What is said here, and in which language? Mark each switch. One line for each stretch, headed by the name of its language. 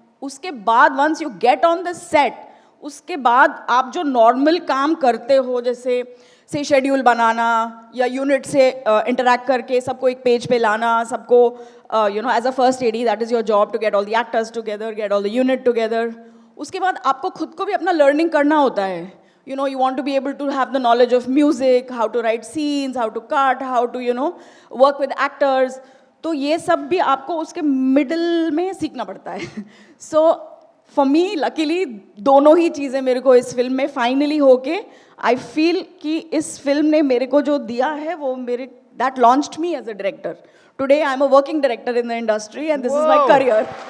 Hindi: उसके बाद
English: once you get on the set,
Hindi: उसके बाद आप जो नॉर्मल काम करते हो, जैसे से शेड्यूल बनाना या यूनिट से इंटरैक्ट करके सबको एक पेज पे लाना, सबको
English: As a first AD that is your job to get all the actors together, get all the unit together.
Hindi: उसके बाद आपको खुद को भी अपना लर्निंग करना होता है।
English: you want to be able to have the knowledge of music, how to write scenes, how to cut, how to work with actors.
Hindi: तो ये सब भी आपको उसके मिडल में सीखना पड़ता है।
English: so for me luckily
Hindi: दोनों ही चीज़ें मेरे को इस फिल्म में फाइनली होके आई फील कि इस फिल्म ने मेरे को जो दिया है वो मेरे
English: That launched me as a director. Today I am a working director in the industry and this is my career.